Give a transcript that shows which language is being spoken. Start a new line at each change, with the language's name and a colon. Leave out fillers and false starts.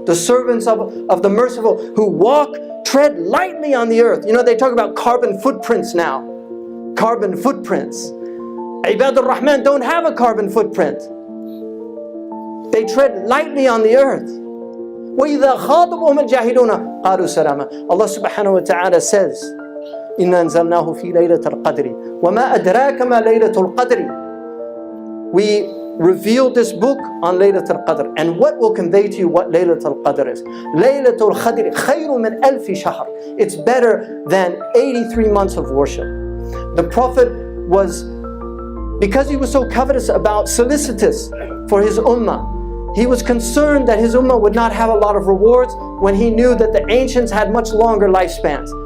English: The servants of the merciful who tread lightly on the earth. You know, they talk about carbon footprints now. Carbon footprints. Ibad al-Rahman don't have a carbon footprint. They tread lightly on the earth.
Arabic: وَإِذَا خَاطَبَهُمُ الْجَاهِلُونَ قَالُوا سَلَامًا.
English: Allah subhanahu wa ta'ala says,
Arabic: إِنَّا أَنزَلْنَاهُ فِي لَيْلَةِ الْقَدْرِ وَمَا أَدْرَاكَ مَا لَيْلَةُ الْقَدْرِ.
English: We revealed this book on Laylat al-Qadr. And what will convey to you what Laylat al-Qadr is?
Arabic: Laylat al-Qadr خَيْرٌ مِنْ أَلْفِ شَهْرٍ.
English: It's better than 83 months of worship. The Prophet was, because he was so covetous about, solicitous for his ummah, he was concerned that his ummah would not have a lot of rewards when he knew that the ancients had much longer lifespans.